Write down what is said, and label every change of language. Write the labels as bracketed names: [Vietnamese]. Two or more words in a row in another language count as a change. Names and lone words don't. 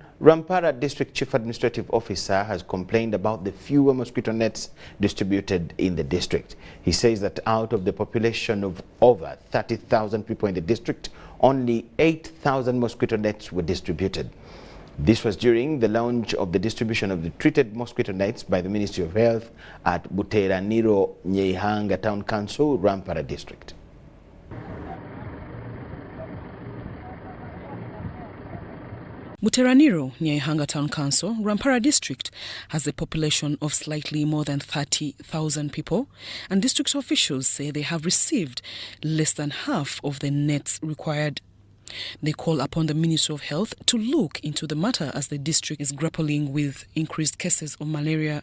[English] Rampara District Chief Administrative Officer has complained about the fewer mosquito nets distributed in the district. He says that out of the population of over 30,000 people in the district, only 8,000 mosquito nets were distributed. This was during the launch of the distribution of the treated mosquito nets by the Ministry of Health at Buteraniro Nyeihanga Town Council, Rampara District. Buteraniro, Nyeihanga Town Council, Rampara District, has a population of slightly more than 30,000 people, and district officials say they have received less than half of the nets required. They call upon the Ministry of Health to look into the matter as the district is grappling with increased cases of malaria.